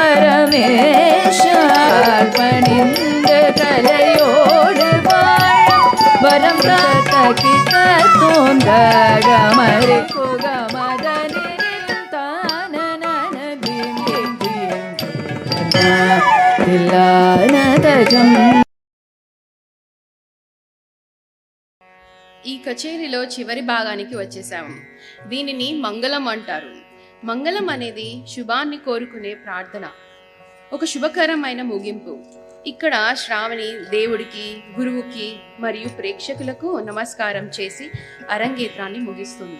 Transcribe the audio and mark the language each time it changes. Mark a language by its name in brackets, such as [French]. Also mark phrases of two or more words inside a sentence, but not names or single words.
[Tamil] பரமேஷார் பணிந்து கலையோடு வாழ வரம் கிட்ட தோன்றகமரி குகமதனில் தானன தில்லானதஜம். [Telugu] ఈ కచేరీలో చివరి భాగానికి వచ్చేసాము. దీనిని మంగళం అంటారు. మంగళం అనేది శుభాన్ని కోరుకునే ప్రార్థన, ఒక శుభకరమైన ముగింపు. ఇక్కడ శ్రావణి దేవుడికి, గురువుకి మరియు ప్రేక్షకులకు నమస్కారం చేసి అరంగేత్రాన్ని ముగిస్తుంది.